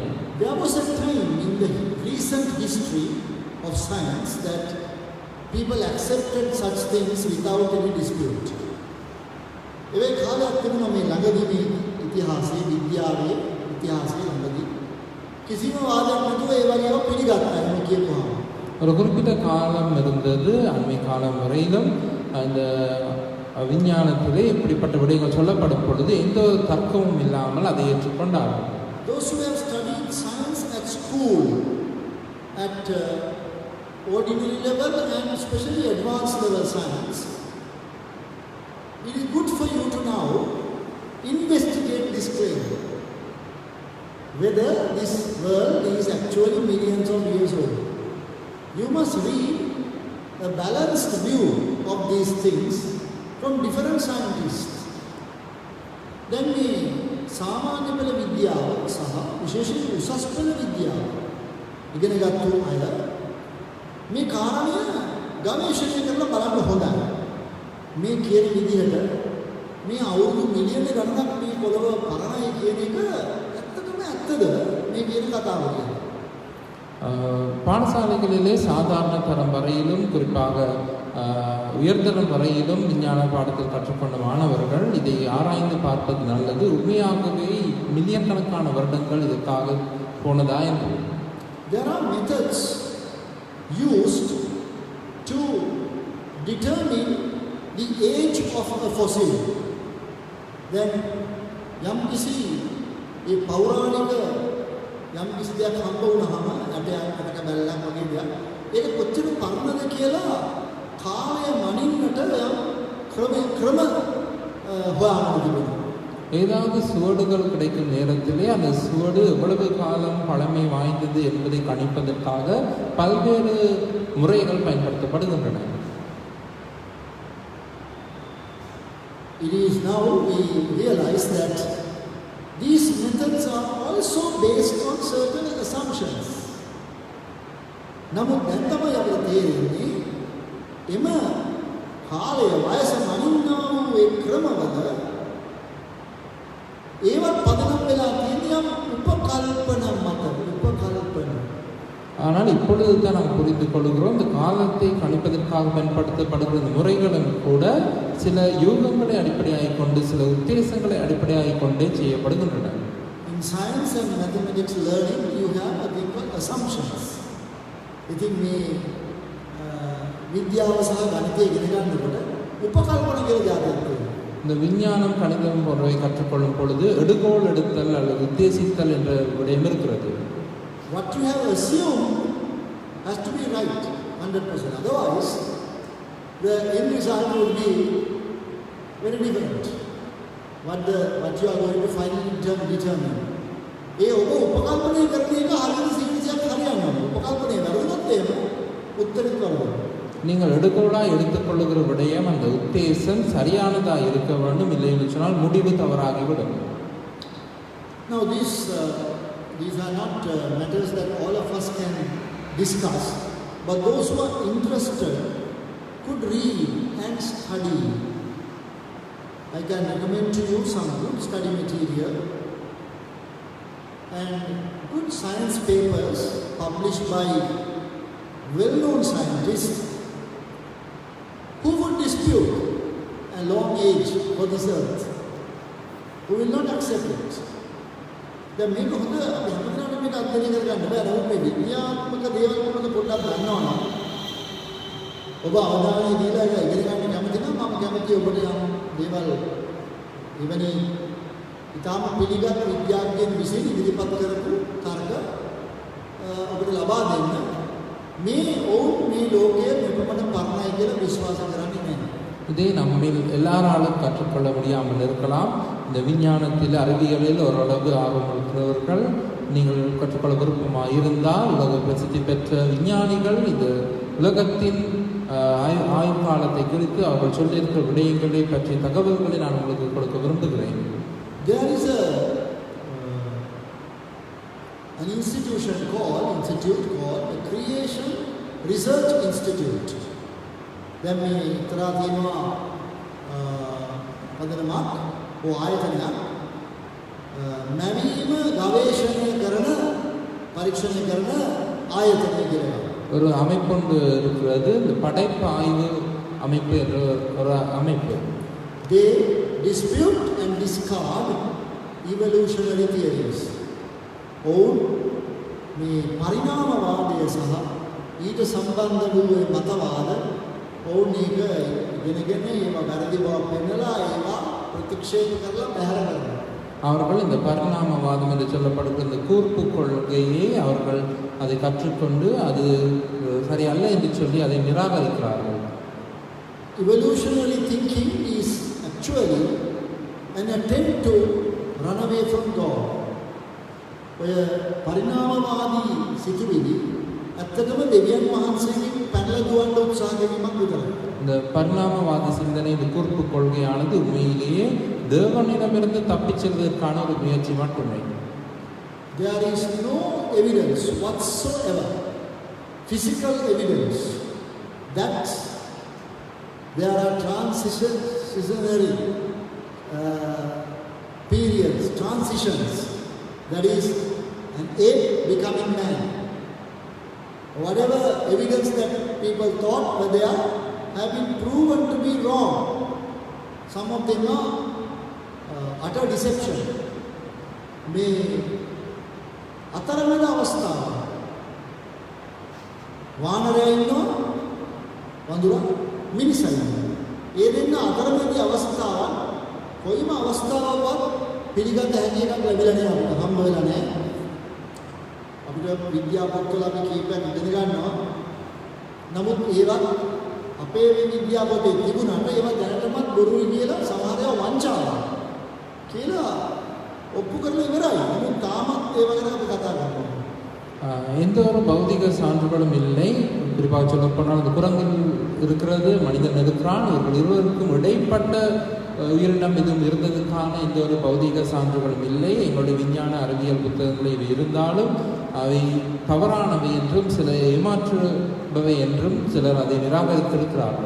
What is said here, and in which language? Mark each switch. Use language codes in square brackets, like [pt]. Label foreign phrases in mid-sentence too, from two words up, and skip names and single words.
[en] There was a time in the recent history of science that people accepted such things without any dispute. [si] ඒ කාලයක් තිබුණා මේ ළඟදී මේ ඉතිහාසයේ විද්‍යාවේ ඉතිහාසයේ ළඟදී කිසිම වාදයක් නැතුව ඒ වගේව පිළිගත්තා නේ කියපුවා. [ta] ஒரு குறிப்பிட்ட காலம் இருந்தது, அண்மை காலம் வரையிலும் அந்த விஞ்ஞானத்திலே இப்படிப்பட்ட விடயங்கள் சொல்லப்படும் பொழுது எந்த தர்க்கமும் இல்லாமல் அதை ஏற்றுக்கொண்டார்கள். [en] Those who have studied science at school, at ordinary level and especially advanced level science, it is good for you to now investigate this claim, whether this world is actually millions of years old. You must read a balanced view of these things from different scientists. Then we [si] සාමාන්‍ය පෙළ විද්‍යාව සහ විශේෂයෙන් උසස් පෙළ විද්‍යාව ඉගෙනගත්තු අය මේ කාරණය ගවේෂණය කරලා බලන්න හොඳයි. මේ කියන විදිහට මේ අවුරුදු මිලියන ගණනක් මේ පොළව පරණයි කියන එක ඇත්තටම ඇත්තද මේ කියන කතාව කියන්නේ? [ta] பாடசாலைகளிலே சாதாரண தரம் வரையிலும், குறிப்பாக உயர்தரம் வரையிலும் விஞ்ஞான பாடத்தில் கற்றுக்கொண்ட மாணவர்கள் இதை ஆராய்ந்து பார்ப்பது நல்லது. உண்மையாகவே மில்லியன் கணக்கான வருடங்கள் இதற்காக போனதா என்று. [en] There are methods used to determine the age of a fossil. [si] Then යම් කිසි ඒ පෞරාණික යම් කිසි දෙයක් හම්බ වුණාම අටක බැලලා වගේ දෙයක් ඒක කොච්චර පරණද කියලා කාලය මනින්නට ක්‍රම හොයාගන්න තිබෙනවා. [ta] ஏதாவது சுவடுகள் கிடைக்கும் நேரத்திலே அந்த சுவடு எவ்வளவு காலம் பழமை வாய்ந்தது என்பதை கணிப்பதற்காக பல்வேறு முறைகள் பயன்படுத்தப்படுகின்றன. [en] It is now we realize that these methods are also based on certain assumptions. [si] නමුත් දැන් තමයි අපිට තේරෙන්නේ එම කාලය වයස මනින්නා වූ ඒ ක්‍රමවල ඒවත් පදනම් වෙලා තියෙන යම් උපකල්පන මත උපකල්පන. [ta] ஆனால் இப்பொழுது தான் நாம் புரிந்து கொள்கிறோம், இந்த காலத்தை கணிப்பதற்காக பயன்படுத்தப்படுகிற முறைகளும் கூட சில யூகங்களை அடிப்படையாக கொண்டு, சில உத்தேசங்களை அடிப்படையாக கொண்டே செய்யப்படுகின்றன. [en] In science and mathematics learning you have a thing called assumptions. [si] ඉතින් මේ විද්‍යාව සහ ගණිතය ඉගෙන ගන්නකොට උපකල්පන කියලා જાතියක් තියෙනවා. [ta] இந்த விஞ்ஞானம், கணிதம் போன்றவை கற்றுக்கொள்ளும் பொழுது எடுகோள் எடுத்தல் அல்லது உத்தேசித்தல் என்ற விடயம் இருக்கிறது. [en] What you have assumed has to be right 100%. Otherwise, the end result will be very different. What you are going to finally determine. [si] ඒ ඔබ උපකල්පනය කරන එක හරියට සිහියක් හරියන්නේ නැහැ. උපකල්පනය වැරදුනොත් එහෙම උත්තරෙත් වැරදුනවා. [ta] நீங்கள் எடுக்கோளாக எடுத்துக்கொள்ளுகிற விடயம் அந்த உத்தேசம் சரியானதாக இருக்க வேண்டும், இல்லை என்று சொன்னால் முடிவு தவறாகிவிடும். [en] Now these are not matters that all of us can discuss, but those who are interested could read and study. I can recommend to you some good study material and good science papers published by well-known scientists who would dispute a long age for this earth, who will not accept it. [si] දැන් මේක හොඳ අපි හැමදාම මේක අධ්‍යයනය කරගන්න බෑ. නමුත් මේ විද්‍යාත්මක දේවල් මොකද පොඩ්ඩක් දන්නවා නම් ඔබ අවධානය දීලා ඒක ඉගෙන ගන්න කැමති නම් මම කැමතියි ඔබට යම් දේවල් එවැනි ඉතාම පිළිගත් විද්‍යාඥයන් විසින් ඉදිරිපත් කරපු තර්ක ලබා දෙන්න මේ ඔවුන් මේ ලෝකයේ මෙපමණ පරණයි කියලා විශ්වාස කරන්නේ නැහැ. [ta] இதை நம்மில் எல்லாராலும் கற்றுக்கொள்ள முடியாமல் இருக்கலாம். இந்த விஞ்ஞானத்தில் அறிவியலில் ஓரளவு ஆர்வம் இருக்கிறவர்கள் நீங்கள் கற்றுக்கொள்ள விருப்பமாக இருந்தால் உலக பிரசித்தி பெற்ற விஞ்ஞானிகள் இந்த உலகத்தின் ஆயுள் காலத்தை குறித்து அவர்கள் சொல்லியிருக்கிற விடயங்களை பற்றிய தகவல்களை நான் உங்களுக்கு கொடுக்க விரும்புகிறேன். [en] There is an institute called the Creation Research Institute. [si] දැන් මේ තරහ තියෙනවා පදනමක් ඕ ආයතනයක් නවීන ගවේෂණය කරන පරීක්ෂණය කරන ආයතනය කියලා. [ta] ஒரு அமைப்பு இருக்கிறது, இந்த படைப்பு ஆய்வு அமைப்பு என்ற ஒரு அமைப்பு. [en] They dispute and discard evolutionary theories. [si] ඔවුන් මේ පරිණාමවාදය සහ ඊට සම්බන්ධ වූ මතවාද ඔවුන් ඒක ඉගෙනගෙන ඒවා වැරදි බව පෙන්නලා ඒවා ප්‍රතික්ෂේප කරලා බැහැර කරනවා. [ta] அவர்கள் இந்த பரிணாமவாதம் என்று சொல்லப்படுகிற இந்த கூர்ப்பு கொள்கையை அவர்கள் அதை கற்றுக்கொண்டு அது சரியல்ல என்று சொல்லி அதை நிராகரிக்கிறார்கள். [en] Evolutionary thinking is actually an attempt to run away from God. [si] ඔය පරිණාමවාදී සිතුවිලි ඇත්තටම දෙවියන් වහන්සේගෙන් පැනලා දුවන්න උත්සාහ කිරීමක් විතරයි. [ta] இந்த பரிணாமவாத சிந்தனை, இந்த கூர்ப்பு கொள்கையானது உண்மையிலேயே தேவனிடமிருந்து தப்பிச் செல்வதற்கான ஒரு முயற்சி மட்டுமே. [en] There is no evidence whatsoever, physical evidence, that there are transitionary periods, transitions, that is an ape becoming man. Whatever evidence that people thought were there have been proven to be wrong. Some of them are utter deception. [si] මේ අතරමැද අවස්ථාව වානරයා ඉන්නවා, වඳුරා මිනිසා ඉන්නවා. ඒ දෙන්න අතරමැදි අවස්ථාව කොයිම අවස්ථාවකවත් පිළිගත හැකි එකක් ලැබිලා නෑ, අපිට හම්බ වෙලා නෑ. අපිට විද්‍යා පොත්වල අපි කීපයක් ඉගෙන ගන්නවා. නමුත් ඒවත් අපේ විද්‍යා පොතේ තිබුණාට ඒවා දැනටමත් බොරුයි කියලා සමහර ඒවා වංචාවක් කියලා ඔප්පු කරලා ඉවරයි. නමුත් තාමත් ඒව ගැන අපි කතා කරනවා. [ta] எந்த ஒரு பௌதிக சான்றுகளும் இல்லை. குறிப்பாக சொல்ல போனால் அந்த குரங்கில் இருக்கிறது, மனிதன் இருக்கிறான், இவர்கள் இருவருக்கும் இடைப்பட்ட உயிரினம் எதுவும் இருந்ததுக்கான எந்த ஒரு பௌதிக சான்றுகளும் இல்லை. எங்களுடைய விஞ்ஞான அறிவியல் புத்தகங்கள் இவை இருந்தாலும் அவை தவறானவை என்றும் சில ஏமாற்றுபவை என்றும் சிலர் அதை நிராகரித்திருக்கிறார்கள்.